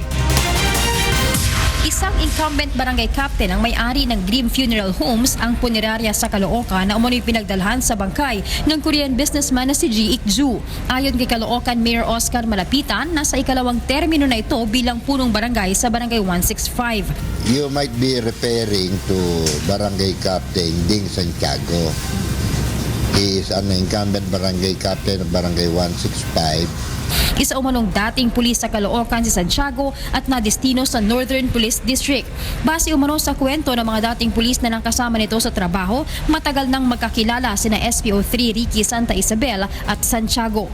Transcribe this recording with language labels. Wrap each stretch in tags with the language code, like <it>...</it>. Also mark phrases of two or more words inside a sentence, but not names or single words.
<tl>Isang incumbent barangay captain ang may-ari ng Dream Funeral Homes ang punerarya sa Caloocan na umano'y pinagdalhan sa bangkay ng</tl> <en>Korean businessman</en> <tl>na si Ji-ik Ju. Ayon kay Caloocan Mayor Oscar Malapitan, nasa ikalawang termino na ito bilang punong barangay sa Barangay 165.</tl> <en>You might be referring to Barangay Captain Ding Santiago. He is an incumbent barangay captain of Barangay 165.</en> <tl>Isa umanong dating pulis sa Caloocan si Santiago at nadestino sa Northern Police District. Base umano sa kwento ng mga dating pulis na nakasama nito sa trabaho, matagal nang magkakilala sina SPO3 Ricky Santa Isabel at Santiago.</tl>